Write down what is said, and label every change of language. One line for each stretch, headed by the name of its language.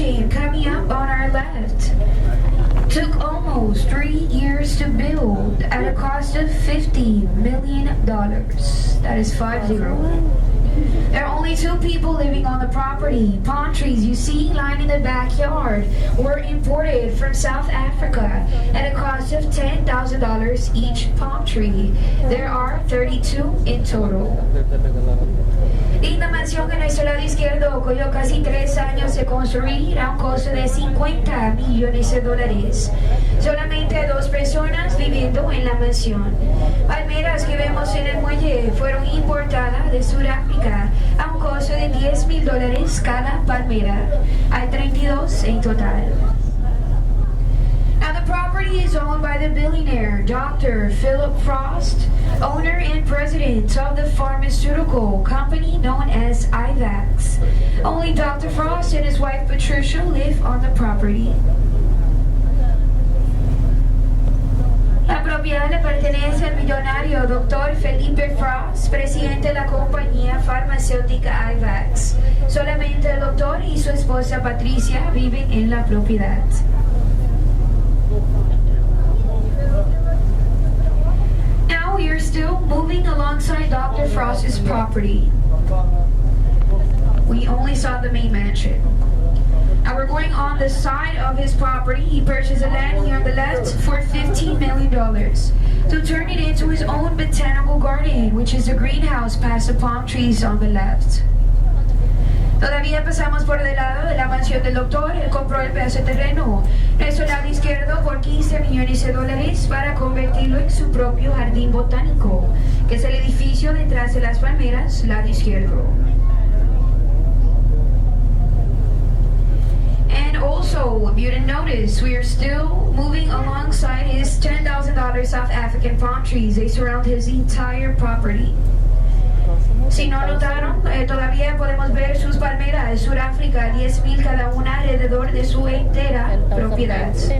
English: Coming up on our left took almost 3 years to build at a cost of $50 million. That is 50. There are only 2 people living on the property. Palm trees you see lining the backyard were imported from South Africa at a cost of $10,000 each palm tree. There are 32 in total.
Spanish: Linda mansión que en nuestro lado izquierdo cogió casi 3 años de construir a un costo de $50 millones. Solamente 2 personas viviendo en la mansión. Palmeras que vemos en el muelle fueron importadas de Sudáfrica a un costo de $10,000 cada palmera. Hay 32 en total.
English: Now the property is owned by the billionaire Dr. Philip Frost, owner and president of the pharmaceutical company known as IVAX. Only Dr. Frost and his wife Patricia live on the property.
Spanish: La propiedad le pertenece al millonario Dr. Felipe Frost, presidente de la compañía farmacéutica IVAX. Solamente el doctor y su esposa Patricia viven en la propiedad.
English: Now we are still moving alongside Dr. Frost's property. We only saw the main mansion. Now we're going on the side of his property. He purchased a land here on the left for $15 million to turn it into his own botanical garden, which is a greenhouse past the palm trees on the left.
Spanish: Todavía pasamos por el lado de la mansión del doctor. Él compró el pedazo de terreno, nuestro lado izquierdo, por $15 millones para convertirlo en su propio jardín botánico, que es el edificio detrás de las palmeras, lado izquierdo.
English: And also, if you didn't notice, we are still moving alongside his $10,000 South African palm trees. They surround his entire property.
Spanish: Si no notaron, todavía podemos ver sus palmeras de Sudáfrica, 10,000 cada una alrededor de su entera propiedad.